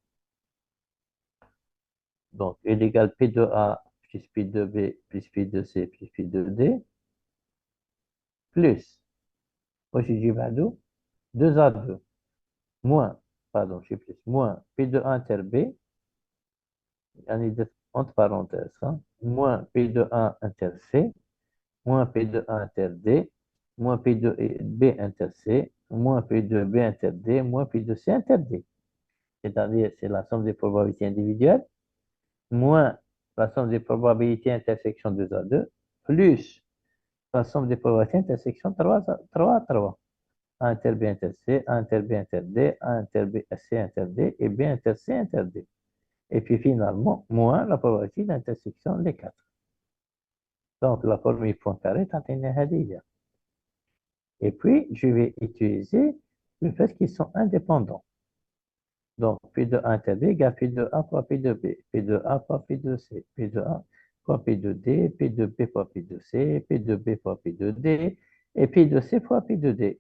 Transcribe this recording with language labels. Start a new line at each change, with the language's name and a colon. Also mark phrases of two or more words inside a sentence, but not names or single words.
French: Donc, L égale P de A plus P de B plus P de C plus P de D plus, moi j'ai dit 22, 2 à 2, moins, pardon, je sais plus, moins P de A inter B, entre parenthèses, hein, moins P de A inter C, moins P de A inter D, moins P de B inter C, moins P de B inter D, moins P de C inter D. C'est-à-dire, c'est la somme des probabilités individuelles, moins la somme des probabilités intersection 2 à 2, plus la somme des probabilités intersection 3 à 3. A inter B inter C, A inter B inter D, A inter B C inter D et B inter C inter D. Et puis finalement, moins la probabilité d'intersection des 4. Donc la formule Poincaré
Arabic: تعطينا هذه.
French: Et puis, je vais utiliser le fait qu'ils sont indépendants. Donc, P de A inter B égale P de A fois P de B, P de A fois P de C, P de A fois P de D, P de B fois P de C, P de B fois P de D, et P de C fois P de D.